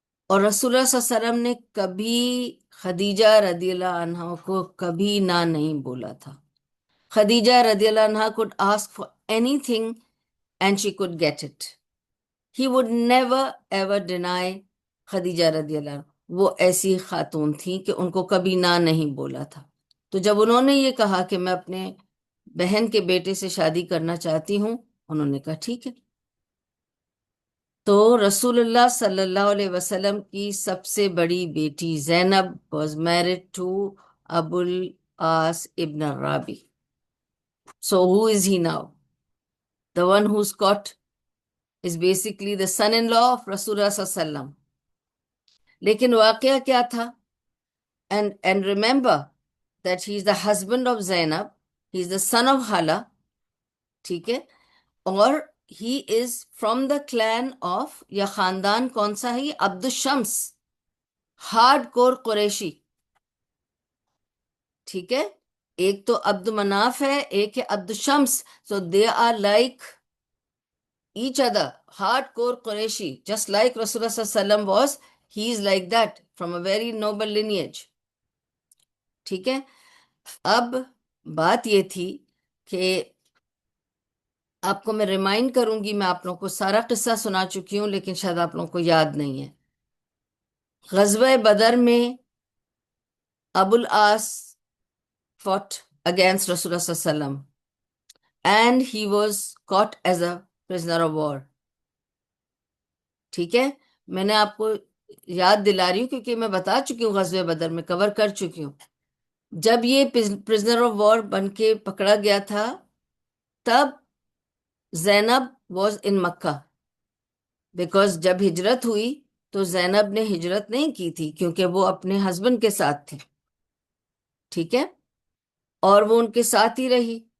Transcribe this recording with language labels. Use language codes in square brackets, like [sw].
[ur] اور رسول اللہ صلی اللہ علیہ وسلم نے کبھی خدیجہ رضی اللہ عنہ کو کبھی نہ نہیں بولا تھا. [en] Khadija رضی اللہ عنہ could ask for anything and she could get it. He would never ever deny. [ur] Khadija رضی اللہ عنہ وہ ایسی خاتون تھیں کہ ان کو کبھی نہ نہیں بولا تھا. تو جب انہوں نے یہ کہا کہ میں اپنے بہن کے بیٹے سے شادی کرنا چاہتی ہوں، انہوں نے کہا ٹھیک ہے. تو رسول اللہ صلی اللہ علیہ وسلم کی سب سے بڑی بیٹی زینب [en] was married to [ur] ابو العاص ابن الرابی. [en] So who is he now? The one who's caught is basically the son-in-law of Rasulullah sallallahu alaihi wasallam. [ur] لیکن واقعہ کیا تھا؟ [en] And remember that he is the husband of Zainab, he is the son of Hala, [ur] ٹھیک ہے؟ اور [en] he is from the clan of، [ur] یا خاندان کون سا ہے؟ عبد الشمس، ہارڈ کور قریشی، ٹھیک ہے؟ ایک تو عبد مناف ہے، ایک ہے عبد الشمس. [en] So they are like each other, hardcore Quraishi, just like Rasulullah sallallahu alaihi wasallam was. He is like that, from a very noble lineage. [ur] ٹھیک ہے؟ اب بات یہ تھی کہ آپ کو میں ریمائنڈ کروں گی، میں آپ لوگوں کو سارا قصہ سنا چکی ہوں لیکن شاید آپ لوگوں کو یاد نہیں ہے. [en] غزوہ بدر میں ابو العاص fought against Rasulullah sallallahu alaihi wasallam and he was caught as a prisoner of war. [ur] ٹھیک ہے؟ میں نے آپ کو یاد دلا رہی ہوں کیونکہ میں بتا چکی ہوں، غزوہ بدر میں کور کر چکی ہوں. جب یہ پرزنر آف وار بن کے پکڑا گیا تھا تب زینب [en] was in Mecca, because [ur] جب ہجرت ہوئی تو زینب نے ہجرت نہیں کی تھی کیونکہ وہ اپنے ہسبینڈ کے ساتھ تھی، ٹھیک ہے؟ اور وہ ان کے ساتھ ہی رہی.